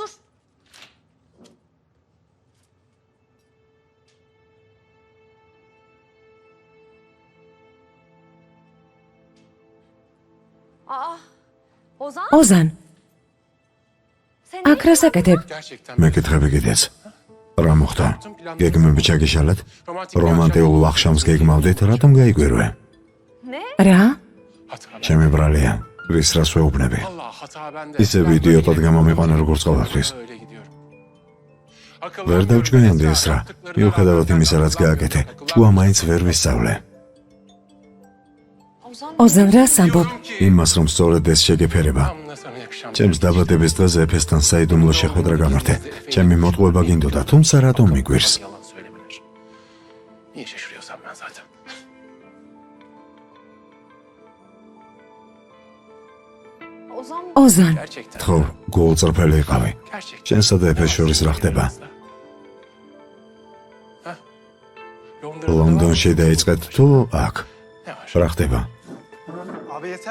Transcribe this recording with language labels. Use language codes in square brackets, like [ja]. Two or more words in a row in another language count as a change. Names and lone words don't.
[ka] ოზან, აქ რას აკეთებ? [tr] Gerçekten [ka] მეკითხები კიდეც. რა მოხდა? გეგმები ჩაგიშალეთ? რომანტიულ ვახშამს გეგმავდით, რატომ გაიგვირვე? რა? [tr] hata. [ka] ჩემი ბრალია, რის რას ვეუბნები? [tr] Allah hata bende. [ka] ისევ იდიოტად გამომიყვანა როგორც ყოველთვის. [tr] Öyle gidiyorum. [ka] ვერ დავჭკვიანდი ეს რა. მიუხედავად იმისა, რაც გააკეთე, ჭკუა მაინც ვერ ვისწავლე. ოზან, რას ამბობ? იმას, რომ სწორედ ეს შეგეფერება. [tr] Tam da sana yakışan. [ka] ჩემს დაბადების დღეზე ეფესთან საიდუმლო შეხვედრა გამართე. ჩემი მოტყუება გინდოდა, თუმცა რატომ მიგვირს? [tr] Yalan söylemeler. Niye şaşırıyorsam ben zaten. [ka] ოზან, [tr] Gerçekten. [ka] ხო, გულწრფელი იყავი. [tr] Gerçekten. [ka] შენსა და ეფეს შორის რა ხდება? [tr] Heh. Londra'da [ka] ლონდონში დაიწყეთ თუ აქ? [tr] ne var? [ka] რა ხდება? [tr] Abi yeter.